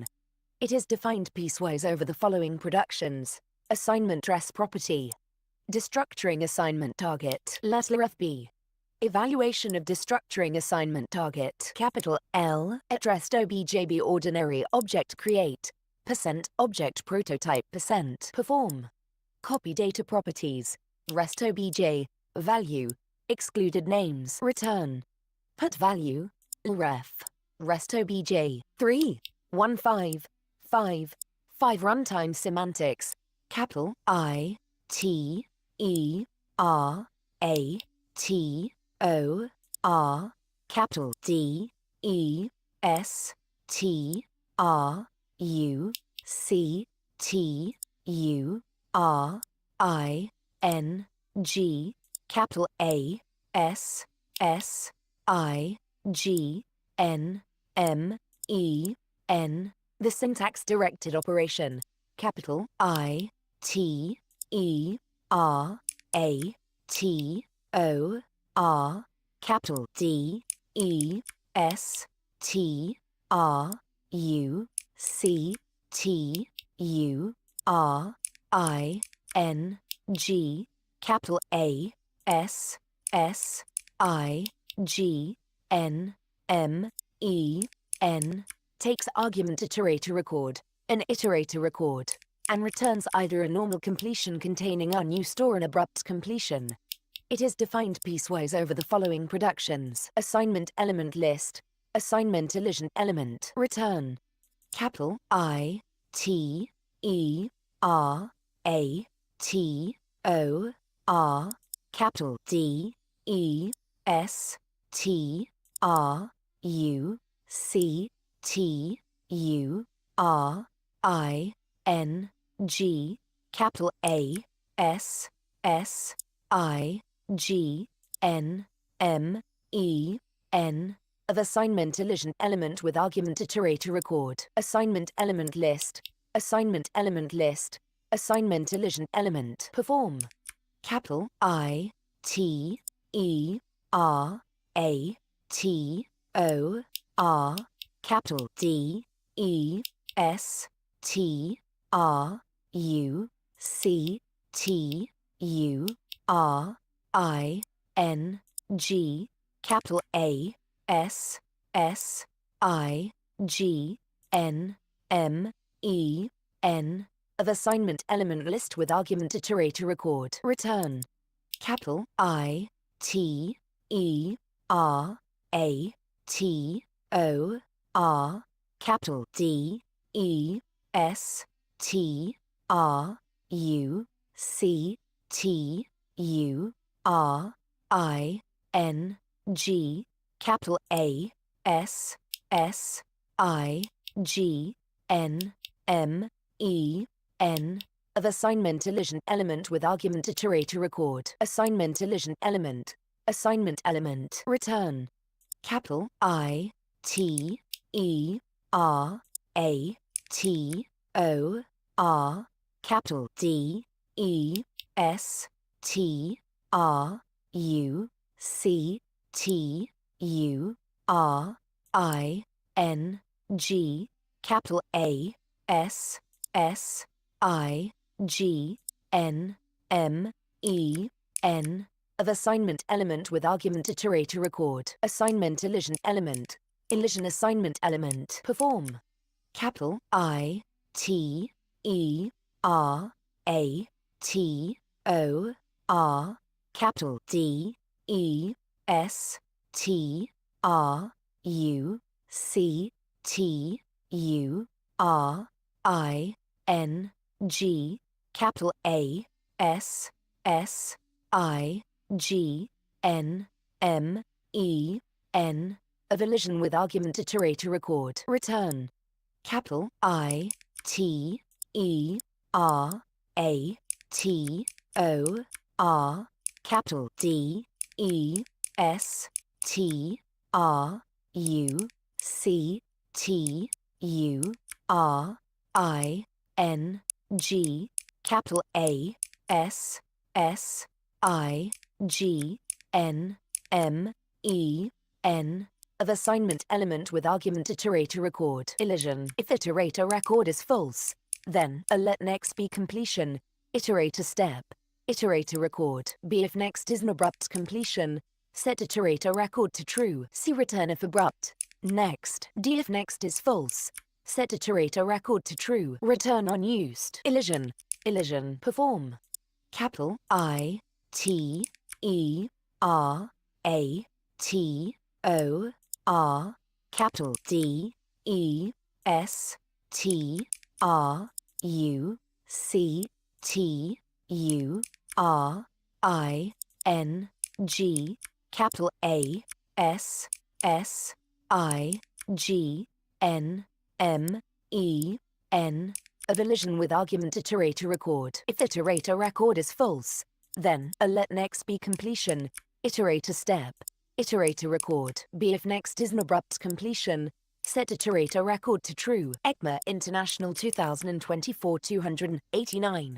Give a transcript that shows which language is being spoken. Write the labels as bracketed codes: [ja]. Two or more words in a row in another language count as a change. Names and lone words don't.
[en] It is defined piecewise over the following productions: assignment dress property, destructuring assignment target, let be evaluation of destructuring assignment target, capital L, addressed objb ordinary object create, %object prototype %perform, copy data properties, rest obj, value, excluded names, return, put value, ref, rest obj, 3155 runtime semantics, capital I T E R A T O R, capital D E S T R U C T U R I N G, capital A S S I G N M E N. The syntax directed operation, capital I T E R A T O R, capital D E S T R U C T U R I N G, capital A, S, S, I, G, N, M, E, N, takes argument iterator record, an iterator record, and returns either a normal completion containing unused or an abrupt completion. It is defined piecewise over the following productions: assignment element list, assignment elision element, return, capital I, T, E, R, A, T, O, R, capital D, E, S, T, R, U, C, T, U, R, I, N, G, capital A, S, S, I, G, N, M, E, N, of assignment elision element with argument iterator record, assignment element list, assignment element list, assignment elision element, perform, capital I, T, E, R, A, T, O, R, capital D, E, S, T, R, U, C, T, U, R, I, N, G, capital A, S, S, I, G, N, M, E, N, of assignment element list with argument iterator record, return, capital I, T, E, R, A, T, O, R, capital D, E, S, T, R, U, C, T, U, R, I, N, G, capital A, S, S, I, G, N, M, E, N, of assignment elision element with argument iterator record, assignment elision element, assignment element, return, capital I, T, E, R, A, T, O, R, capital D, E, S, T, R, U, C, T, U, R, I, N, G, capital A, S, S, I, G, N, M, E, N, of assignment element with argument iterator record, assignment elision element, elision assignment element, perform, capital I, T, E, R, A, T, O, R, capital D, E, S, T, R, U, C, T, U, R, I, N, G, capital A, S, S, I, G, N, M, E, N, of elision with argument iterator record, return, capital I, T, E, R, A, T, O, R, capital D, E, S, T, R, U, C, T, U, R, I, N, G, capital A, S, S, I, G, N, M, E, N, of assignment element with argument iterator record, elision. If iterator record is false, then a let next be completion, iterator step, iterator record. B if next is an abrupt completion, set iterator record to true, see return if abrupt. Next. D if next is false, set iterator record to true, return unused. Elision. Elision. Perform. Capital I, T, E, R, A, T, O, R, capital D, E, S, T, R, U, C, T, U, R, I, N, G, capital A, S, S, I, G, N, M, E, N, of elision with argument iterator record. If iterator record is false, then a let next be completion, iterator step, iterator record. B if next is an abrupt completion, set iterator record to true. ECMA International 2024 289.